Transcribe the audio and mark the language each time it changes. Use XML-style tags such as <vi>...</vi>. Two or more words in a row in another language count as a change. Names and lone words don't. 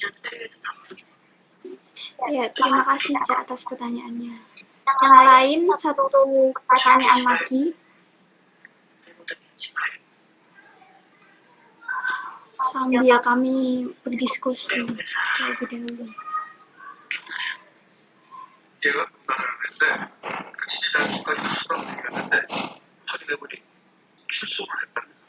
<id>ya, terima kasih Ica atas pertanyaannya. Yang lain satu pertanyaan lagi. Sambil kami berdiskusi terlebih dahulu.</id> <ko>얘가 말을 했는데 그 지지자까지 수락을 했는데 확인해보니 출소를 했다.</ko>